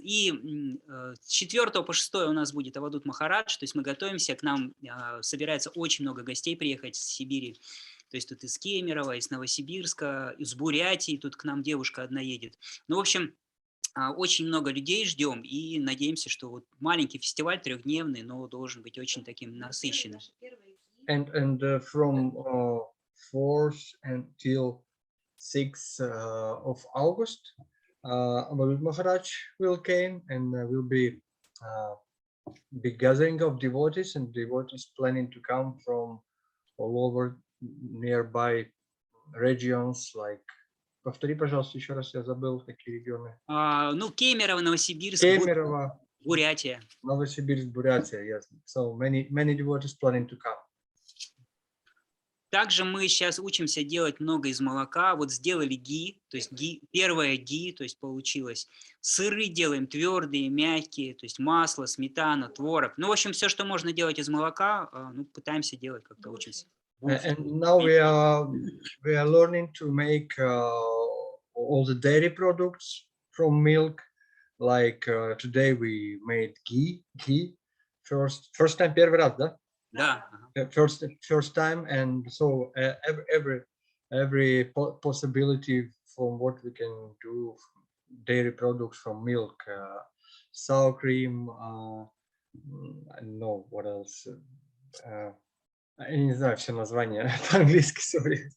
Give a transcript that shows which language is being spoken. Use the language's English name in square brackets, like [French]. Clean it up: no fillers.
[Russian] И с 4 по 6 у нас будет Авадут Махарадж, то есть мы готовимся, к нам собирается очень много гостей приехать с Сибири, то есть тут из Кемерово, из Новосибирска, из Бурятии, тут к нам девушка одна едет. Ну, в общем, очень много людей ждем и надеемся, что вот маленький фестиваль трехдневный, но должен быть очень таким насыщенным. [English] And from 4th until 6th of August, Avadut Maharaj will came, and will be big gathering of devotees, and devotees planning to come from all over nearby regions like [Russian] Повтори, пожалуйста, еще раз, я забыл, какие регионы. Ну, Кемерово, Новосибирск, Кемерово, Бурятия. Новосибирск, Бурятия, [English] yes. So many devotees planning to come. [Russian] Также мы сейчас учимся делать много из молока. Вот сделали ги, то есть первое ги, то есть получилось. Сыры делаем твердые, мягкие, то есть масло, сметана, творог. Ну, в общем, все, что можно делать из молока, ну, пытаемся делать, как-то учимся. [English] And now we are learning to make all the dairy products from milk. Like today we made ghee. First time, [Russian] первый раз, да? Да. [English] First time, and so every possibility from what we can do, dairy products from milk, sour cream, I don't know what else. [Russian] Я не знаю все названия по-английски, [English] sorry.